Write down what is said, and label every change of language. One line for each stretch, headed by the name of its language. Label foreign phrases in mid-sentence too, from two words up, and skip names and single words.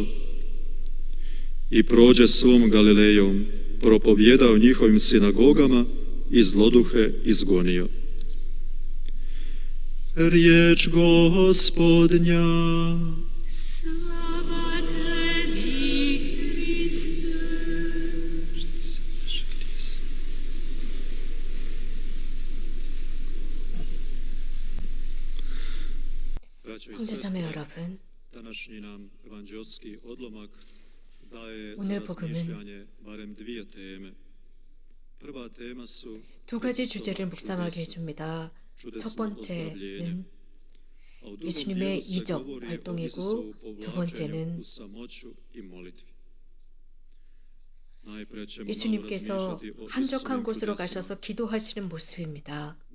Croatian: I prođe svom Galilejom, propovjedao njihovim sinagogama i zloduhe izgonio. Riječ Gospodnja. Slava tebi, Hriste.
Korean: 형제자매 여러분,
Croatian: Današnji nam evanđelski odlomak daje za
Korean: 오늘 복음은
Croatian: razmišljanje barem dvije teme. Prva tema su
Korean: 두 가지 주제를 묵상하게 해줍니다. 첫 번째는 예수님의 이적 활동이고 두 번째는 예수님께서 한적한 곳으로 가셔서 기도하시는 모습입니다.